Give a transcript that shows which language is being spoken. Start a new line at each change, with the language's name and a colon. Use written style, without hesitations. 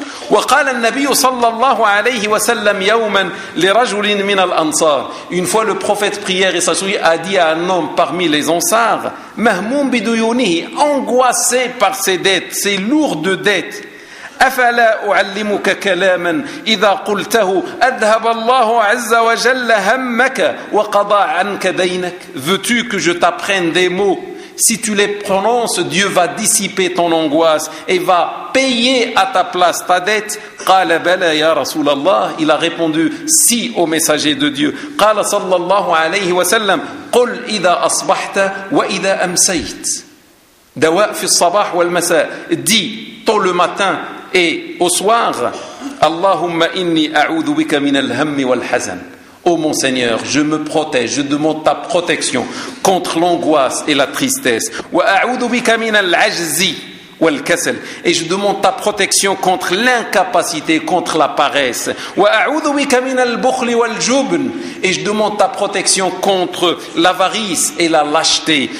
Arabic: وقال النبي صلى الله عليه وسلم يوما لرجل من الأنصار.
French: Une fois le prophète prière et s'assoit a dit à un homme parmi les Ansar,
Arabic: مهموم بديونه,
French: angoissé par ses dettes, ses lourdes dettes.
Arabic: أفلا أعلمك كلاما إذا قلته أذهب الله عز وجل همك وقضى عنك دينك.
French: Veux-tu que je t'apprenne des mots? Si tu les prononces, Dieu va dissiper ton angoisse et va payer à ta place ta dette.
Arabic: قال بلى يا رسول الله.
French: Il a répondu si au messager de Dieu.
Arabic: قال صلى الله عليه وسلم قل إذا أصبحت وإذا أمسيت دواء في الصباح والمساء.
French: Dis tôt le matin et au soir.
Arabic: اللهم إني أعوذ بك من الهم والحزن.
French: Ô mon Seigneur, je me protège, je demande ta protection contre l'angoisse et la tristesse.
Arabic: Wa a'udhu bika min al-'ajzi wal-kasal.
French: Et je demande ta protection contre l'incapacité, contre la paresse.
Arabic: Wa a'udhu bika min al-bukhli wal-jubn.
French: Et je demande ta protection contre l'avarice et la lâcheté.